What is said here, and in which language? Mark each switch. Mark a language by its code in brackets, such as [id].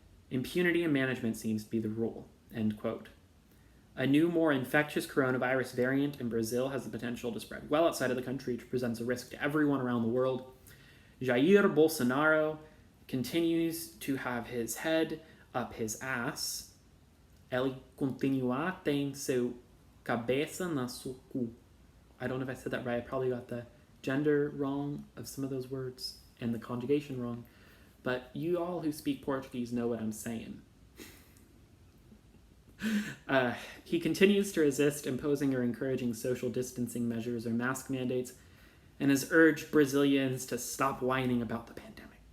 [en] Impunity in management seems to be the rule," end quote. A new, more infectious coronavirus variant in Brazil has the potential to spread well outside of the country, which presents a risk to everyone around the world. Jair Bolsonaro continues to have his head up his ass. [pt] Ele continua tem seu cabeça na sua cu. [en] I don't know if I said that right. I probably got the gender wrong of some of those words and the conjugation wrong. But you all who speak Portuguese know what I'm saying. He continues to resist imposing or encouraging social distancing measures or mask mandates, and has urged Brazilians to stop whining about the pandemic.